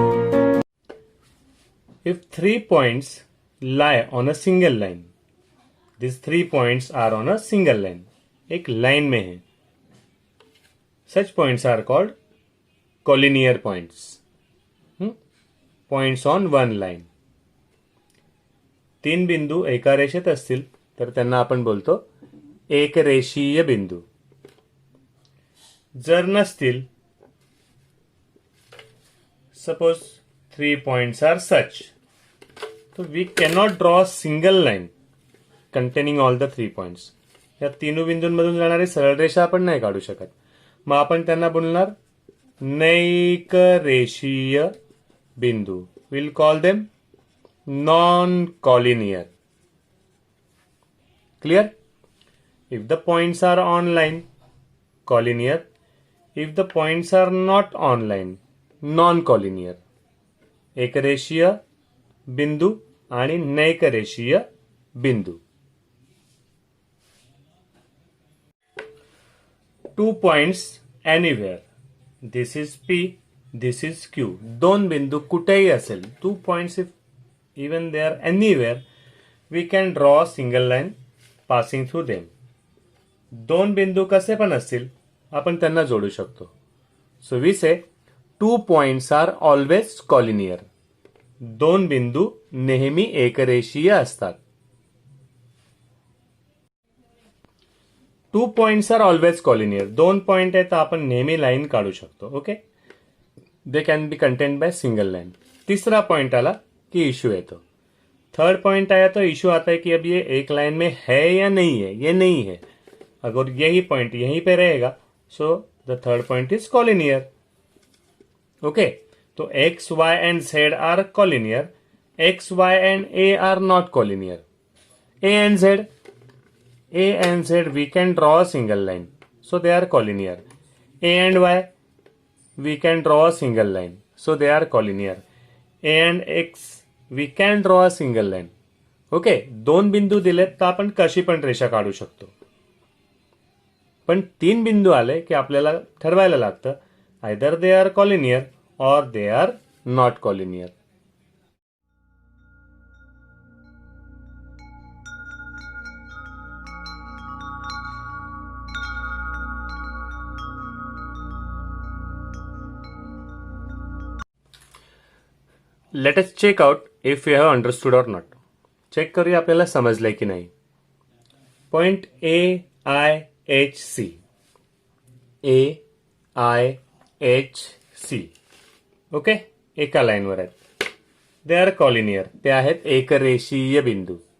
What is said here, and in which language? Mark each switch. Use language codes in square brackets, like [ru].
[en] 3 points lie on a single line. These 3 points are on a single line. [hi] एक line में है. [en] Such points are called collinear points. Points on one line. [mr] 3 बिंदू एका रेषेत असतील तर त्यांना आपण बोलतो एक रेषीय बिंदू. जर नसतील, [en] suppose 3 points are such, so we cannot draw a single line containing all the 3 points. [mr] या तीनों बिंदूंमधून जाणारी सरळ रेषा आपण नाही काढू शकत. मग आपण त्यांना बोलणार नैक रेषीय बिंदू. [en] Will call them non collinear. Clear? If the points are on line, collinear. If the points are not on line, non collinear. [mr] एक रेषीय बिंदू आणि नैक रेषीय बिंदू. [en] 2 points anywhere. This is P, this is Q. [mr] 2 बिंदू कुठेही असेल, [en] 2 points if even they are anywhere, we can draw a single line passing through them. [mr] 2 बिंदू कसे पण असतील आपण त्यांना जोडू शकतो. [en] So we say 2 points are always collinear. [mr] 2 बिंदू नेहमी एकरेषीय असतात. [en] 2 points are always collinear. [mr] 2 point आहे तर आपण नेहमी लाइन काढू शकतो. Okay, [en] They can be content by single line. [hi] तीसरा पॉइंट आला कि इश्यू है. तो थर्ड पॉइंट आया तो इश्यू आता है कि अब ये एक लाइन में है या नहीं है. ये नहीं है. अगर यही पॉइंट यहीं पे रहेगा, [en] So the third point is collinear. Okay, तो X Y and Z are collinear. X Y and A are not collinear. A and Z, A and Z we can draw a single line, so they are collinear. A and Y we can draw a single line, so they are collinear. A and X we can draw a single line. [mr] Okay, 2 बिंदू दिलेत तर आपण कशी पण रेषा काढू शकतो. पण 3 बिंदू आले की आपल्याला ठरवायला लागतं [en] either they are collinear or they are not collinear. Let us check out if you have understood or not. [mr] Check करूया आपल्याला समजलंय की नाही. पॉइंट AIHC, AIHC ओके, एका लाईनवर आहेत. [en] They are collinear. [mr] ते आहेत एकरेषीय बिंदू.